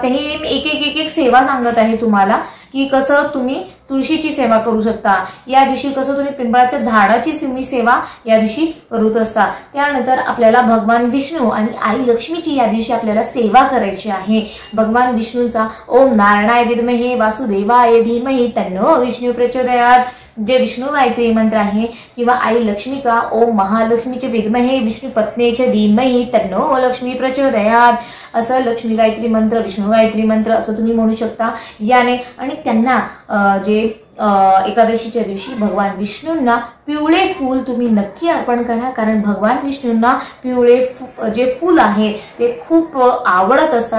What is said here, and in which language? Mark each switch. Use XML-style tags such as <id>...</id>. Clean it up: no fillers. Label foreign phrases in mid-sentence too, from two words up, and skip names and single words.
<mr>हे एक सेवा सांगत आहे तुम्हाला की कसं तुम्ही तुळशीची सेवा करू शकता. या दिवशी कसं तुम्ही पिंपळाच्या झाडाची तुम्ही सेवा या दिवशी करत असता. त्यानंतर आपल्याला भगवान विष्णू आणि आई लक्ष्मीची या दिवशी आपल्याला सेवा करायची आहे. भगवान विष्णूचा</mr> <sa>ओम नारायणाय विद्महे वासुदेवाय धीमहि तन्नो विष्णू प्रचोदयात</sa> <mr>जे विष्णू गायत्री मंत्र आहे, किंवा आई लक्ष्मीचा</mr> <sa>ओम महालक्ष्मीचे विद्महे विष्णू पत्नीचे धीमहि तन्नो लक्ष्मी प्रचोदयात,</sa> <mr>असं लक्ष्मी गायत्री मंत्र, विष्णू गायत्री मंत्र असं तुम्ही म्हणू शकता याने. आणि त्यांना जे एकादशीच्या दिवशी भगवान विष्णूंना पिवळे फूल तुम्ही नक्की अर्पण करा, कारण भगवान विष्णूंना पिवळे जे फूल आहे ते खूप आवडत असतात.</mr>